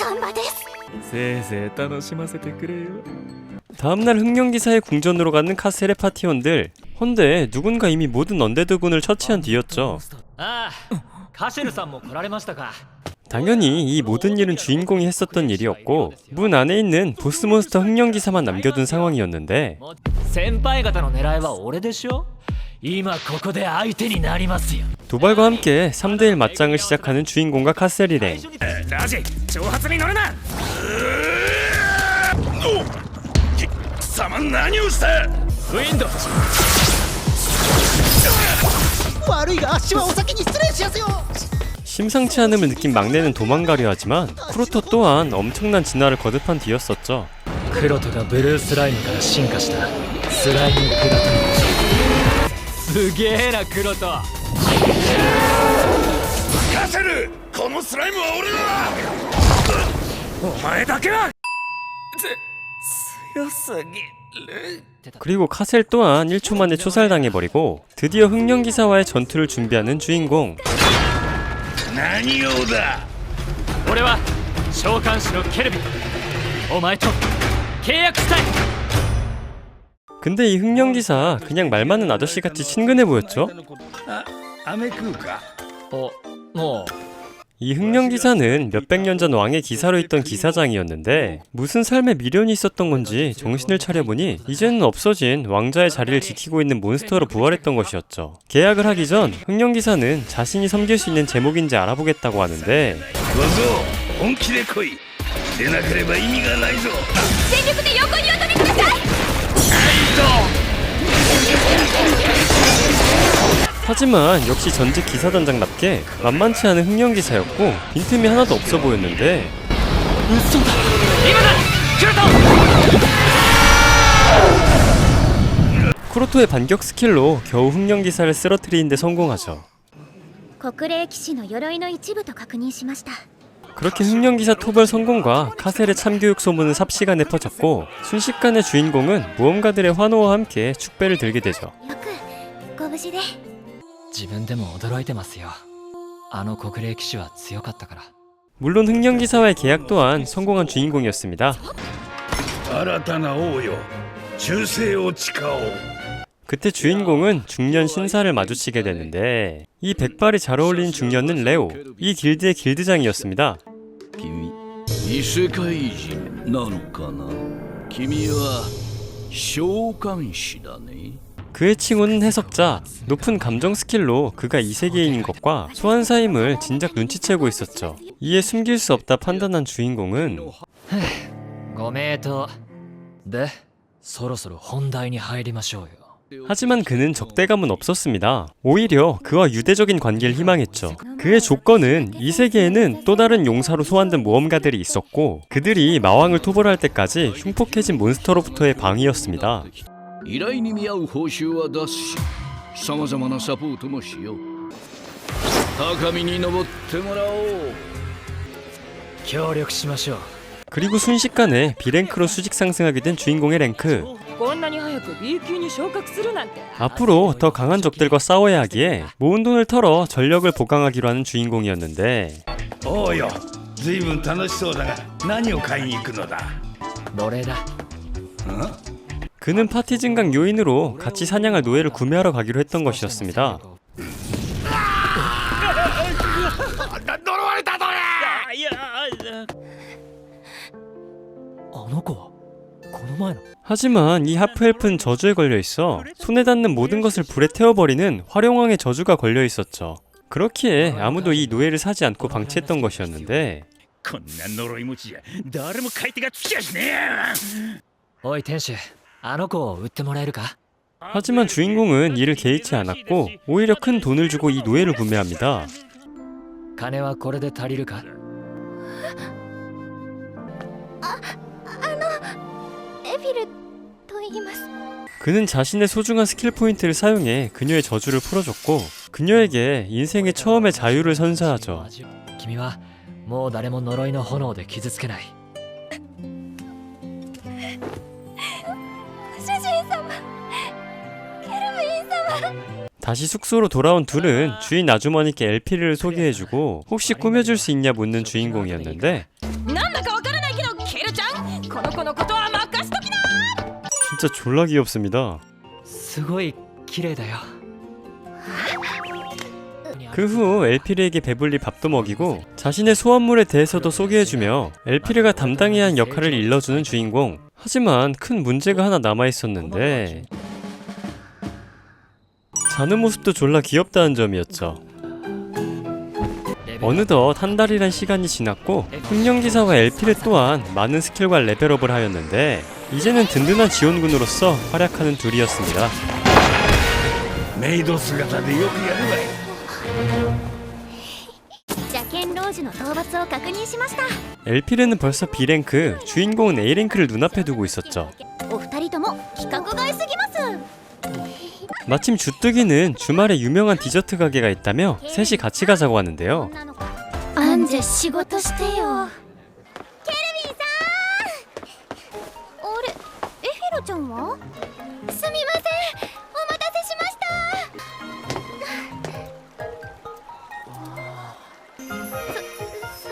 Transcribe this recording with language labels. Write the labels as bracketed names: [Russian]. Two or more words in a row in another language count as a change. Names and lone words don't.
[Japanese] ガンバです。せいぜい楽しませてくれよ。 [Korean] 다음날 흥령기사의 궁전으로 가는 카셀의 파티원들. 헌데 누군가 이미 모든 언데드군을 처치한 뒤였죠. [Japanese] ああカシェルさんも来られましたか。 [Korean] 당연히 이 모든 일은 주인공이 했었던 일이었고 문 안에 있는 보스몬스터 흥령기사만 남겨둔 상황이었는데 [Japanese] 先輩方の狙いは俺でしょ。今ここで相手になりますよ。 [Korean] 도발과 함께 3대1 맞짱을 시작하는 주인공과 카셀이랭. [Japanese] ラジ挑発に乗るな。貴様何をした？ウィンドわいが足はお先に失礼しやすよ。 [Korean] 심상치 않음을 느낀 막내는 도망가려 하지만 쿠로토 또한 엄청난 진화를 거듭한 뒤였었죠. [Japanese] クロトがブルースライムから進化したスライムプラトニク。すげえなクロト。任せる。このスライムは俺だ。お前だけは。強すぎる。 [Korean] 그리고 카셀 또한 1초 만에 초살당해버리고 드디어 흑령기사와의 전투를 준비하는 주인공. [Japanese] 何用だ。俺は召喚師のケルビン。お前と契約したい。 [Korean] 근데 이 흑령기사 그냥 말 많은 아저씨같이 친근해 보였죠? [Japanese] 飴食うか。もう [Korean] 이 흑령기사는 몇백 년 전 왕의 기사로 있던 기사장이었는데 무슨 삶에 미련이 있었던 건지 정신을 차려보니 이제는 없어진 왕자의 자리를 지키고 있는 몬스터로 부활했던 것이었죠. 계약을 하기 전 흑령기사는 자신이 섬길 수 있는 제목인지 알아보겠다고 하는데 [Japanese] 小僧本気で来い。でなければ意味がないぞ。全力で横にお飛びください。 [Korean] 하지만 역시 전직 기사단장답게 만만치 않은 흑령기사였고 빈틈이 하나도 없어 보였는데 쿠로토의 반격 스킬로 겨우 흑령기사를 쓰러뜨리는데 성공하죠. [Japanese] 国霊騎士の鎧の一部と確認しました。 [Korean] 그렇게 흑령기사 토벌 성공과 카셀의 참교육 소문은 삽시간에 퍼졌고 순식간에 주인공은 모험가들의 환호와 함께 축배를 들게 되죠. [Japanese] よくご無事で。自分でも驚いてますよ。あの国霊騎士は強かったから。 [Korean] 물론 흑령기사와의 계약 또한 성공한 주인공이었습니다. [Japanese] 新たな王よ。忠誠を誓おう。 [Korean] 그때 주인공은 중년 신사를 마주치게 되는데 이 백발이 잘 어울리는 중년은 레오, 이 길드의 길드장이었습니다. [Japanese] 君異世界人なのかな。君は召喚師だね。 [Korean] 그의 칭호는 해석자, 높은 감정 스킬로 그가 이세계인인 것과 소환사임을 진작 눈치채고 있었죠. 이에 숨길 수 없다 판단한 주인공은 [Japanese] ご名答。で、そろそろ本題に入りましょうよ。 [Korean] 하지만 그는 적대감은 없었습니다. 오히려 그와 유대적인 관계를 희망했죠. 그의 조건은 이 세계에는 또 다른 용사로 소환된 모험가들이 있었고 그들이 마왕을 토벌할 때까지 흉폭해진 몬스터로부터의 방위였습니다. [Japanese] 依頼に見合う報酬は出すし、さまざまなサポートもしよう。高みに登ってもらおう。協力しましょう。 [Korean] 그리고 순식간에 B랭크로 수직 상승하게 된 주인공의 랭크. [Japanese] こんなに早く B級に昇格するなんて。 [Korean] 앞으로 더 강한 적들과 싸워야 하기에 모은 돈을 털어 전력을 보강하기로 하는 주인공이었는데 [Japanese] おうよ。ずいぶん楽しそうだが、何を買いに行くのだ。奴隷だ。 [Korean] 그는 파티 증강 요인으로 같이 사냥할 노예를 구매하러 가기로 했던 것이었습니다. [Japanese] 呪われた奴隷。あの子はこの前の。 [Korean] 하지만 이 하프엘프는 저주에 걸려있어 손에 닿는 모든 것을 불에 태워버리는 화룡왕의 저주가 걸려있었죠. 그렇기에 아무도 이 노예를 사지 않고 방치했던 것이었는데 [Japanese] こんな呪い持ちじゃ誰も買い手がつきやしねえ。おい天使、あの子を売ってもらえるか。 [Korean] 하지만 주인공은 이를 개의치 않았고 오히려 큰 돈을 주고 이 노예를 구매합니다. [Japanese] 金はこれで足りるか。エフィルと言います。 [Korean] 그는 자신의 소중한 스킬 포인트를 사용해 그녀의 저주를 풀어줬고 그녀에게 인생의 처음의 자유를 선사하죠. [Japanese] 君はもう誰も呪いの炎で傷つけない。主人様、ケルヴィン様。 [Korean] 다시 숙소로 돌아온 둘은 주인 아주머니께 엘피르를 소개해주고 혹시 꾸며줄 수 있냐 묻는 주인공이었는데 [Japanese] なんだかわからないけどケルちゃん、この子のことは任しときな。 [Korean] 진짜 졸라 귀엽습니다. [Japanese] すごい綺麗だよ。 [Korean] 그 후 엘피르에게 배불리 밥도 먹이고 자신의 소환물에 대해서도 소개해주며 엘피르가 담당해야 한 역할을 일러주는 주인공. 하지만 큰 문제가 하나 남아있었는데 자는 모습도 졸라 귀엽다는 점이었죠. 어느덧 한 달이란 시간이 지났고 흑령기사와 엘피르 또한 많은 스킬과 레벨업을 하였는데 이제는 든든한 지원군으로서 활약하는 둘이었습니다. [Japanese] メイド姿でよくやるわい。邪剣老師の討伐を確認しました。 [Korean] 엘피르는 벌써 B랭크, 주인공은 A랭크를 눈앞에 두고 있었죠. [Japanese] お二人とも規格外すぎます。 [Korean] 마침 주뜨기는 주말에 유명한 디저트 가게가 있다며 셋이 같이 가자고 하는데요. [Japanese] アンジェ仕事してよ。ケルビンさん。あれ、エフィロちゃんは？すみません、お待たせしました。